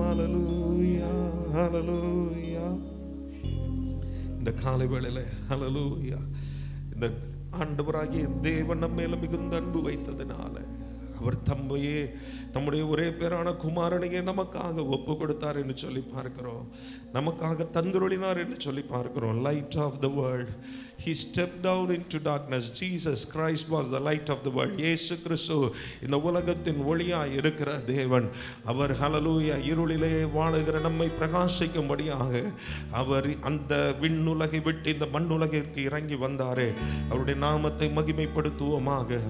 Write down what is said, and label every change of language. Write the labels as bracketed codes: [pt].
[ta] ஹல்லேலூயா, ஹல்லேலூயா. இந்த காலை வேளையில ஹல்லேலூயா, இந்த ஆண்டவராகிய தேவன் நம்ம மேல மிகுந்த அன்பு வைத்ததினால அவர் தம்மையே தம்முடைய ஒரே பேரான குமாரனையே நமக்காக ஒப்பு கொடுத்தார் என்று சொல்லி பார்க்கிறோம். நமக்காக தந்துருளினார் என்று சொல்லி பார்க்கிறோம். [en] Light of the world, he stepped down into darkness. Jesus Christ was the light of the world. [ta] இயேசு கிறிஸ்து இந்த உலகத்தின் ஒளியாய் இருக்கிற தேவன். அவர் ஹல்லேலூயா இருளிலே வாழுகிற நம்மை பிரகாசிக்கும்படியாக அவர் அந்த விண்ணுலகை விட்டு இந்த மண்ணுலகிற்கு இறங்கி வந்தாரே. அவருடைய நாமத்தை மகிமைப்படுத்துவோமாக.